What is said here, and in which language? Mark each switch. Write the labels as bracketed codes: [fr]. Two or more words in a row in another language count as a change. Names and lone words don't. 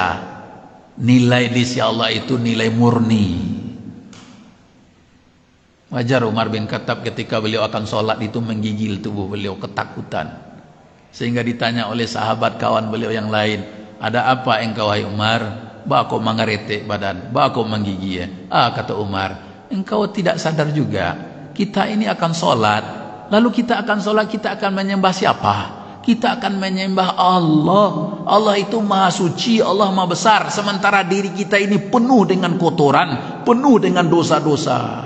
[id] Nilai di sisi Allah itu nilai murni. Wajar Umar bin Khattab ketika beliau akan sholat itu menggigil tubuh beliau ketakutan. Sehingga ditanya oleh sahabat kawan beliau yang lain, ada apa engkau wahai Umar? [min] Ba kau mengeretek badan, ba kau menggigi ya? [id] Kata Umar, engkau tidak sadar juga, kita ini akan sholat, lalu kita akan sholat, kita akan menyembah siapa? Kita akan menyembah Allah. Allah itu maha suci, Allah maha besar, sementara diri kita ini penuh dengan kotoran, penuh dengan dosa-dosa.